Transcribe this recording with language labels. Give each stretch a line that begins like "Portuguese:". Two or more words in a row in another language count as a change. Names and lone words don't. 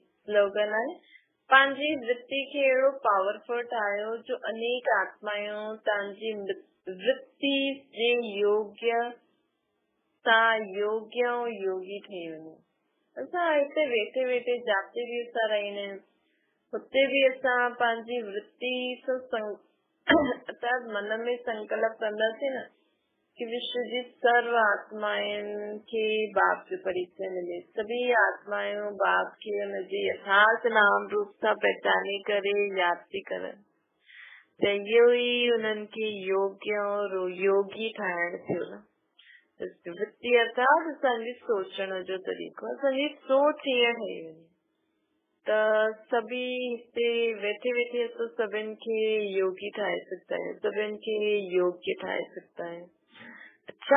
Sindhi: स्लोगन आहे पंहिंजी वृत्ति खे अहिड़ो पावरफुल ठाहियो जो अनेक आत्मायूं तव्हांजी वृत्ति जे योग्य सां योग्य ऐं योगी ठही वञनि। असां हिते वेठे वेठे जाते बि असां रहंदा आहियूं हुते बि असां पंहिंजी वृत्ति सां अर्थात मन में संकल्प कंदासीं न कि विश्व जी सर्व आत्माउनि खे बाप जो परिचय मिले। सभी आत्माएं बाप खे उनजे यथार्थ नाम रूप सां पहचाने करे यादि थी करनि त इहो ई उन्हनि खे योग्य और योगी ठाहिण थियो न। वृत्ति अर्थात असांजी सोचण जो तरीक़ो। असांजी सोच हीअं ठही वञे त सभी हिते वेठे वेठे असां सभिनि खे योगी ठाहे सघंदा आहियूं। सभिनि खे योग्य ठाहे सघंदा आहियूं।